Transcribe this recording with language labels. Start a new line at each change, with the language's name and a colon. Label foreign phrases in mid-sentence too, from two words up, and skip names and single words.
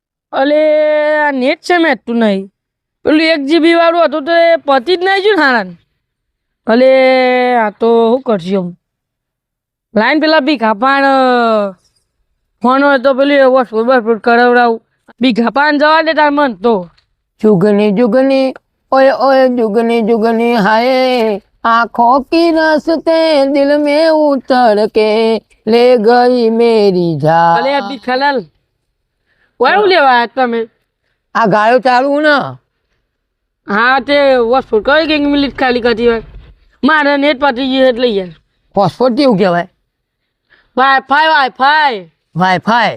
Gujarati: અલે આ નેટ છે મેં તું નહીં પેલું 1 GB વાળું હતું તો એ પતી જ નહીં છું હારાન. અલે આ તો શું કરશું આમ લાઈન પેલા ભીખાપાણ ફોન હોય તો પેલું વોટ્સઅપ કરાવડાવું. ભીખાપાણ જવા દે તાર મન તો
Hindi: जुगनी जुगनी ओए ओए जुगनी जुगनी हाय आँखों की रास्ते दिल में उतर के ले गई मेरी जान.
Gujarati: અલે આ ભીખાલાલ વાળું લેવા આયા તમે? આ ગાયો ચાલુ ને હા તે વોટ્સઅપ કઈ કઈક મિનિટ ખાલી કરતી હોય મારે નેટ પતી ગયું એટલે યાર. હોસ્પોટ કેવું કહેવાય? વાઈફાઈ વાઈફાઈ.